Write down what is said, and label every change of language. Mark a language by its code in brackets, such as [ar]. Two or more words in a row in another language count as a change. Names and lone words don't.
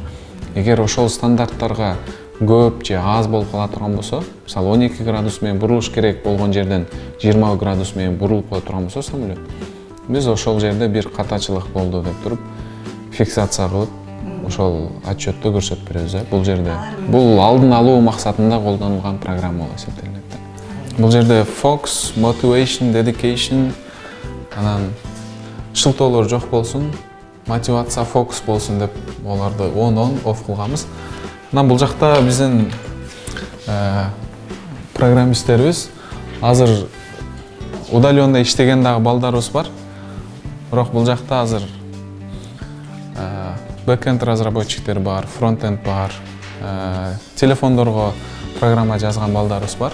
[ky] Эгер ошол стандарттарга көп же аз болуп кала турган болсо, мисалы 12 градус менен бурулуш керек болгон жерден 20 градус менен бурулуп кое турган болсо самолет, биз ошол жерде бир катачылык болду деп туруп фиксация кылып ошол отчетту көрсөтүп беребиз. Бул жерде бул алдын алуу максатында колдонулган программа болуп эсептелет. Бул жерде [en] focus, motivation, dedication, [ky] анан шылтоолор жок болсун, мотивация, фокус болсун деп оларды [en] on off [ky] кылганбыз. Анан бул жакта биздин программисттерибиз азыр удаленно иштеген дагы балдарыбыз бар. Бирок бул жакта азыр [ru] бэкенд разработчиктер [ky] бар, фронтенд бар, телефондорго программа жазган балдарыбыз бар.